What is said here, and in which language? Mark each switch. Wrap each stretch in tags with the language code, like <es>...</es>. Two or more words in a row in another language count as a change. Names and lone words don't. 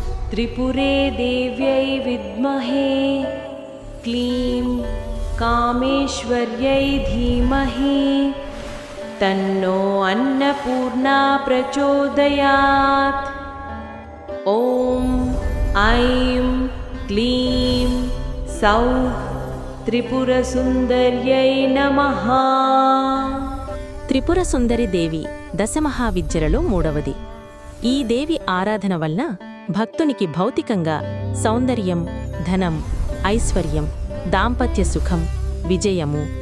<sa>त्रिपुरे देव्यै विद्महे क्लीं कामेश्वर्यै धीमहि तन्नो अन्नपूर्णा प्रचोदयात्। ॐ ऐं क्लीं सौः त्रिपुरसुन्दर्यै नमः।</sa> <te>త్రిపుర సుందరి దేవి దశమహావిద్యలలో మూడవది. ఈ దేవి ఆరాధన వలన భక్తునికి భౌతికంగా సౌందర్యం, ధనం, ఐశ్వర్యం, దాంపత్య సుఖం, విజయము,</te>